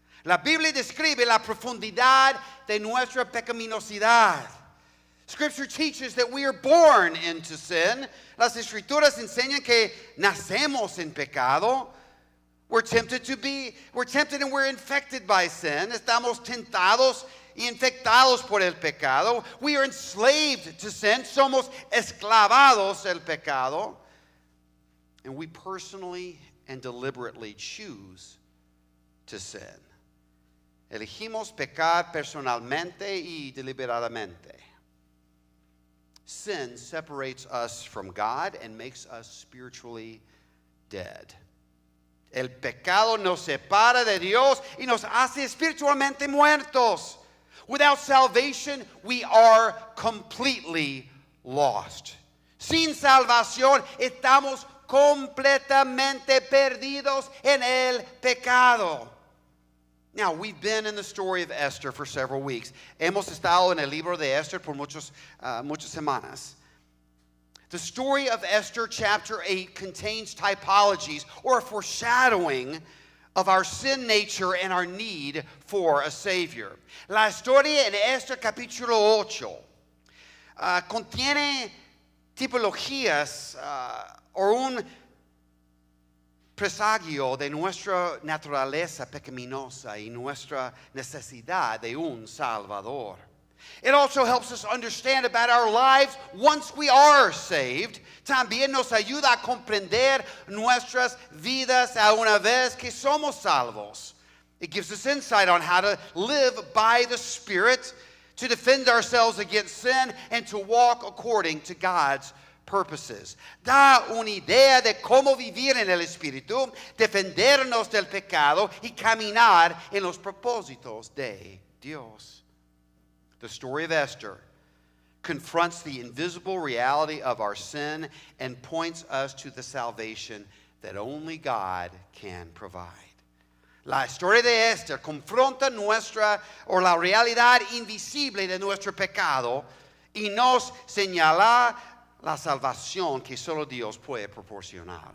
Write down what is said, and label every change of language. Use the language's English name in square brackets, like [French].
[Spanish] La Biblia describe la profundidad de nuestra pecaminosidad. [English] Scripture teaches that we are born into sin. [Spanish] Las Escrituras enseñan que nacemos en pecado. [English] We're tempted and we're infected by sin. [Spanish] Estamos tentados y infectados por el pecado. [English] We are enslaved to sin. [Spanish] Somos esclavados al pecado. [English] And we personally and deliberately choose to sin. [Spanish] Elegimos pecar personalmente y deliberadamente. [English] Sin separates us from God and makes us spiritually dead. [Spanish] El pecado nos separa de Dios y nos hace espiritualmente muertos. [English] Without salvation, we are completely lost. [Spanish] Sin salvación, estamos completamente perdidos en el pecado. [English] Now, we've been in the story of Esther for several weeks. [Spanish] Hemos estado en el libro de Esther por muchas semanas. [English] The story of Esther chapter 8 contains typologies or a foreshadowing of our sin nature and our need for a Savior. [Spanish] La historia en Esther capítulo 8 contiene tipologías o un presagio de nuestra naturaleza pecaminosa y nuestra necesidad de un Salvador. [English] It also helps us understand about our lives once we are saved. [Spanish] También nos ayuda a comprender nuestras vidas a una vez que somos salvos. [English] It gives us insight on how to live by the Spirit, to defend ourselves against sin, and to walk according to God's purposes. [Spanish] Da una idea de cómo vivir en el Espíritu, defendernos del pecado y caminar en los propósitos de Dios. [English] The story of Esther confronts the invisible reality of our sin and points us to the salvation that only God can provide. [Spanish] La historia de Esther confronta la realidad invisible de nuestro pecado y nos señala la salvación que solo Dios puede proporcionar.